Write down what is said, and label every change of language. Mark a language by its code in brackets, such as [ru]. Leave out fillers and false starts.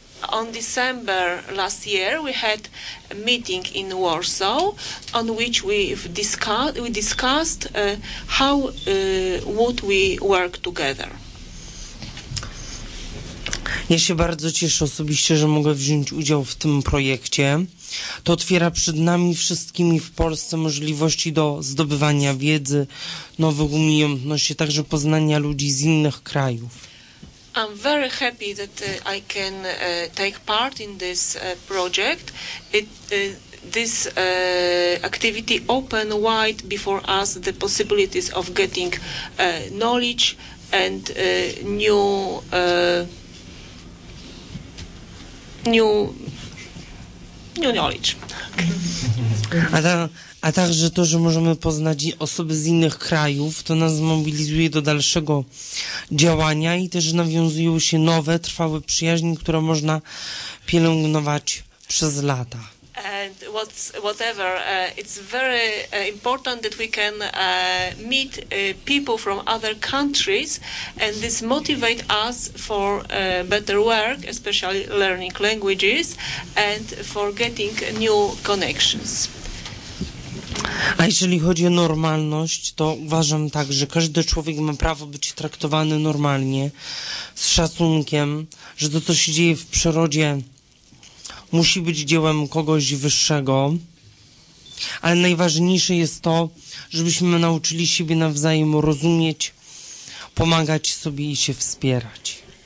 [en] on December last year, we had a meeting in Warsaw on which we discussed how would we work together. [pl] Ja się bardzo cieszę osobiście, że mogę wziąć udział w tym projekcie. To otwiera przed nami wszystkimi w Polsce możliwości do zdobywania wiedzy, nowych umiejętności, także poznania ludzi z innych krajów. [en] I'm very happy that I can take part in this project. This activity opened wide before us the possibilities of getting knowledge and new knowledge. [pl] A także to, że możemy poznać osoby z innych krajów, to nas zmobilizuje do dalszego działania i też nawiązują się nowe, trwałe przyjaźnie, które można pielęgnować przez lata. [en] And whatever, it's very important that we can meet people from other countries, and this motivate us for better work, especially learning languages and for getting new connections. [pl] A jeżeli chodzi o normalność, to uważam tak, że każdy człowiek ma prawo być traktowany normalnie, z szacunkiem, że to, co się dzieje w przyrodzie, musi być dziełem kogoś wyższego, ale najważniejsze jest to, żebyśmy nauczyli siebie nawzajem rozumieć, pomagać sobie i się wspierać.